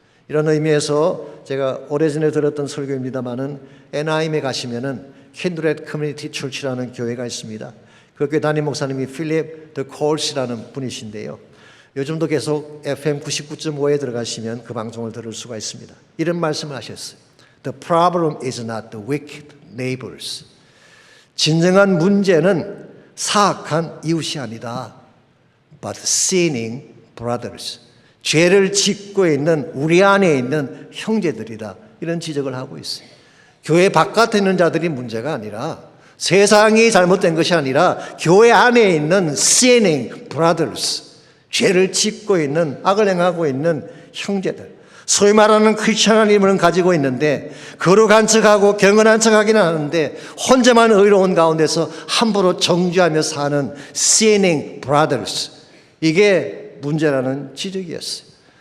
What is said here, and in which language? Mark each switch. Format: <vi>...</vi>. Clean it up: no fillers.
<ko>이런 의미에서 제가 오래전에 들었던 설교입니다마는 애나임에 가시면은 킨드렛 커뮤니티 철치라는 교회가 있습니다. 그 교회 담임 목사님이 필립 더 콜스라는 분이신데요. 요즘도 계속 FM 99.5에 들어가시면 그 방송을 들을 수가 있습니다. 이런 말씀을 하셨어요.</ko> <en>The problem is not the wicked neighbors.</en> <ko>진정한 문제는 사악한 이웃이 아니다.</ko> <en>But sinning brothers.</en> <ko>죄를 짓고 있는 우리 안에 있는 형제들이다. 이런 지적을 하고 있어요. 교회 바깥에 있는 자들이 문제가 아니라, 세상이 잘못된 것이 아니라 교회 안에 있는</ko> <en>sinning brothers,</en> <ko>죄를 짓고 있는, 악을 행하고 있는 형제들, 소위 말하는 크리스천한 이름을 가지고 있는데 거룩한 척하고 경건한 척하기는 하는데 혼자만 의로운 가운데서 함부로 정죄하며 사는 sinning brothers, 이게 문제라는 지적이었어요.</ko>